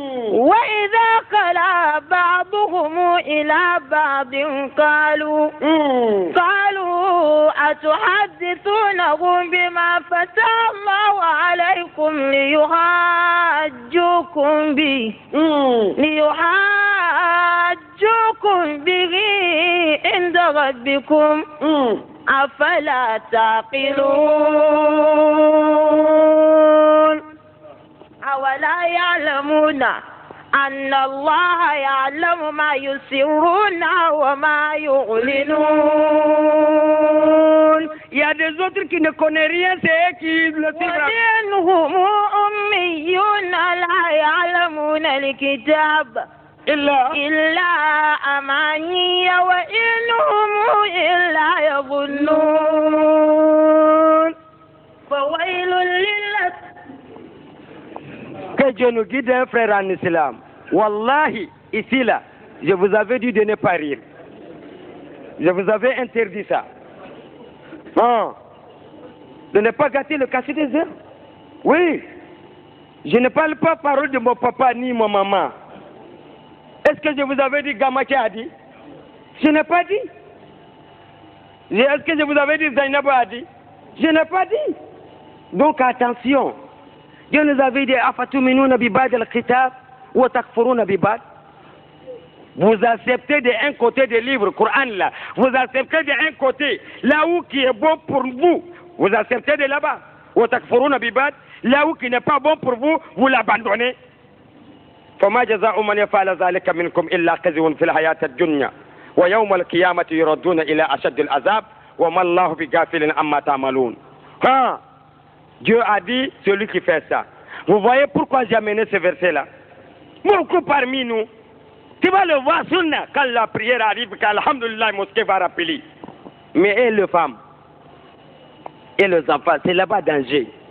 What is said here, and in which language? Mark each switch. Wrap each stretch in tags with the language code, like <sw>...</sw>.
<ar>وإذا خلا بعضهم إلى بعض قالوا أتحدثونهم بما فتح الله عليكم ليحاجوكم به عند ربكم أفلا تعقلون. أولا يعلمون أن الله يعلم ما يسرون وما يعلنون.</ar> <fr>Il y a des autres qui ne connaissent rien, c'est eux qui le suivent.</fr> <ar>ومنهم أميون لا يعلمون الكتاب إلا أماني وإنهم إلا يظنون. فويل للذين.</ar> <fr>Que Dieu nous guide, un frère en islam. Wallahi, ici là, je vous avais dit de ne pas rire. Je vous avais interdit ça. De ne pas gâter le cachet des heures. Oui. Je ne parle pas parole de mon papa ni mon maman. Est-ce que je vous avais dit Gamaki a dit? Je n'ai pas dit. Est-ce que je vous avais dit Zainab a dit? Je n'ai pas dit. Donc attention. Dieu nous avait dit</fr> <ar>Afatuminuna bibad al-kitab wa takfuruna bibad.</ar> <fr>Vous acceptez d'un côté des livres, Coran là. Vous acceptez d'un côté là où qui est bon pour vous. Vous acceptez de là-bas.</fr> <ar>Wa takfuruna bibad.</ar> <fr>Là où qui n'est pas bon pour vous, vous l'abandonnez.</fr> <ar>فما جزاء من يفعل ذلك منكم إلا خزي في الحياة الدنيا ويوم القيامة يردون إلى أشد العذاب وما الله بغافل عما تعملون.</ar> <fr>Dieu a dit, celui qui fait ça. Vous voyez pourquoi j'ai amené ce verset-là? Beaucoup parmi nous, tu vas le voir sunna quand la prière arrive, quand alhamdulillah, la mosquée va rappeler. Mais et les femmes, et les enfants, c'est là-bas danger.</fr>